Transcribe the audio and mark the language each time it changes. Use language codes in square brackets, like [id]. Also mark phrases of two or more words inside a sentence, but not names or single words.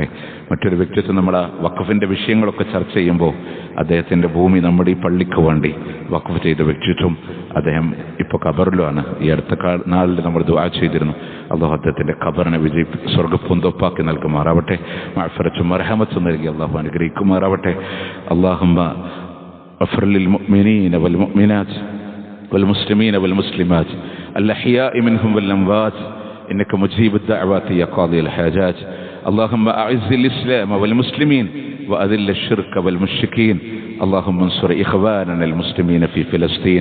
[ml] മറ്റൊരു വ്യക്തിത്വം നമ്മുടെ വഖഫിൻ്റെ വിഷയങ്ങളൊക്കെ ചർച്ച ചെയ്യുമ്പോൾ അദ്ദേഹത്തിൻ്റെ ഭൂമി നമ്മുടെ ഈ പള്ളിക്ക് വേണ്ടി വഖഫ് ചെയ്ത വ്യക്തിത്വം, അദ്ദേഹം ഇപ്പോൾ ഖബറിലുമാണ്. ഈ അടുത്ത നാളിൽ നമ്മൾ ദുആ ചെയ്തിരുന്നു. അള്ളാഹു അദ്ദേഹത്തിൻ്റെ ഖബറിനെ സ്വർഗ്ഗപ്പൂന്തോപ്പാക്കി നൽകുമാറാവട്ടെ. മഅ്ഫിറത്തും മർഹമത്തും നൽകി അള്ളാഹു അനുഗ്രഹിക്കുമാറാവട്ടെ. [ar] അല്ലാഹുമ്മ اغفر للمؤمنين والمؤمنات والمسلمين والمسلمات الأحياء منهم والأموات إنك مجيب الدعوات يا قاضي الحاجات. اللهم أعز الإسلام والمسلمين وأذل الشرك والمشركين. اللهم انصر إخواننا المسلمين في فلسطين.